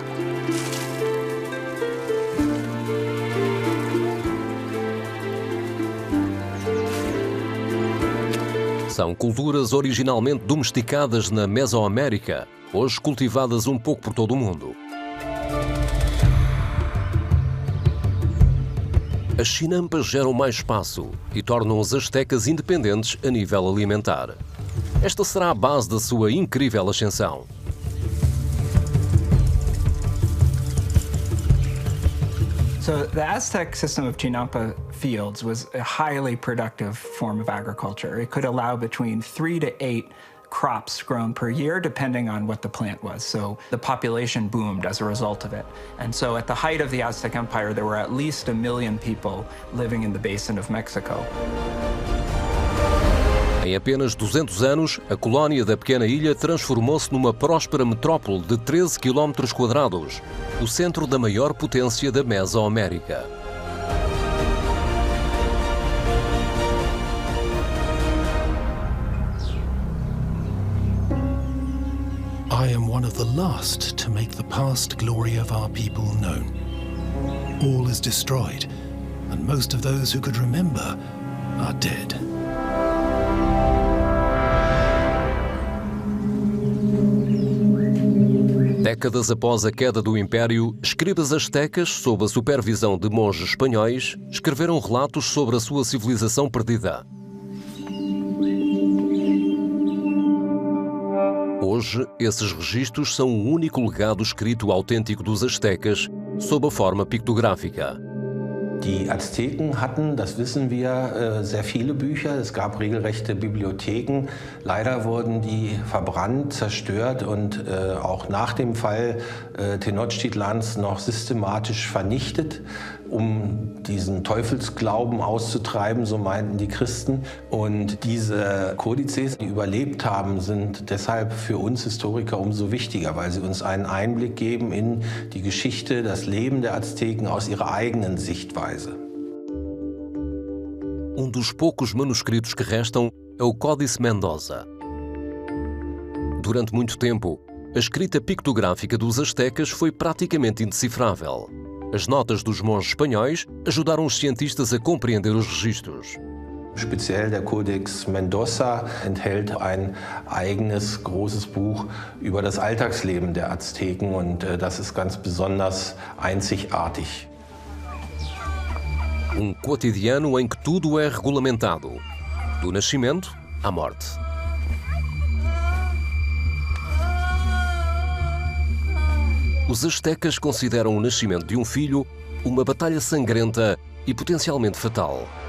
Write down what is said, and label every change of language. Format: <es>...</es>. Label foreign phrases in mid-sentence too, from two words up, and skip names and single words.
<pt>São culturas originalmente domesticadas na Mesoamérica, hoje cultivadas um pouco por todo o mundo. As chinampas geram mais espaço e tornam os astecas independentes a nível alimentar. Esta será a base da sua incrível ascensão.</pt> <en>So the Aztec system of chinampa fields was a highly productive form of agriculture. It could allow between 3 to 8 crops grown per year, depending on what the plant was. So the population boomed as a result of it. And so at the height of the Aztec Empire, there were at least 1 million people living in the basin of Mexico.</en> <pt>Em apenas 200 anos, a colónia da pequena ilha transformou-se numa próspera metrópole de 13 km², o centro da maior potência da Mesoamérica.</pt> <en>I am one of the last to make the past glory of our people known. All is destroyed, and most of those who could remember are dead.</en> <pt>Décadas após a queda do Império, escribas astecas, sob a supervisão de monges espanhóis, escreveram relatos sobre a sua civilização perdida. Hoje, esses registros são o único legado escrito autêntico dos astecas, sob a forma pictográfica.</pt> <de>Die Azteken hatten, das wissen wir, sehr viele Bücher. Es gab regelrechte Bibliotheken. Leider wurden die verbrannt, zerstört und auch nach dem Fall Tenochtitlans noch systematisch vernichtet, um diesen Teufelsglauben auszutreiben, so meinten die Christen. Und diese Kodizes, die überlebt haben, sind deshalb für uns Historiker umso wichtiger, weil sie uns einen Einblick geben in die Geschichte, das Leben der Azteken aus ihrer eigenen Sichtweise.</de> <pt>Dos poucos manuscritos que restam é o Códice Mendoza. Durante muito tempo, a escrita pictográfica dos astecas foi praticamente indecifrável. As notas dos monges espanhóis ajudaram os cientistas a compreender os registros.</pt> <de>Speziell der Codex Mendoza enthält ein eigenes großes Buch über das Alltagsleben der Azteken und das ist ganz besonders einzigartig.</de> <pt>Cotidiano em que tudo é regulamentado, do nascimento à morte. Os astecas consideram o nascimento de um filho uma batalha sangrenta e potencialmente fatal.</pt>